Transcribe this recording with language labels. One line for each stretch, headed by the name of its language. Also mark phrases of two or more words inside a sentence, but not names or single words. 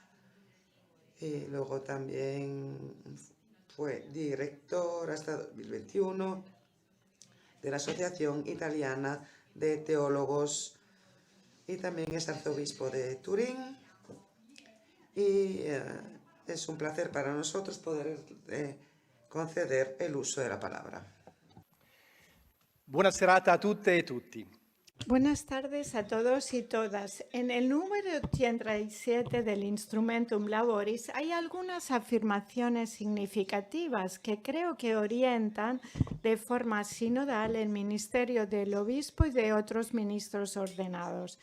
Spanish: Y luego también fue director hasta 2021 de la Asociación Italiana de Teólogos y también es arzobispo de Turín. Y es un placer para nosotros poder conceder el uso de la palabra.
Italian: Buona serata a tutte e tutti.
Spanish: Buenas tardes a todos y todas. En el número 87 del Instrumentum Laboris hay algunas afirmaciones significativas que creo que orientan de forma sinodal el ministerio del obispo y de otros ministros ordenados.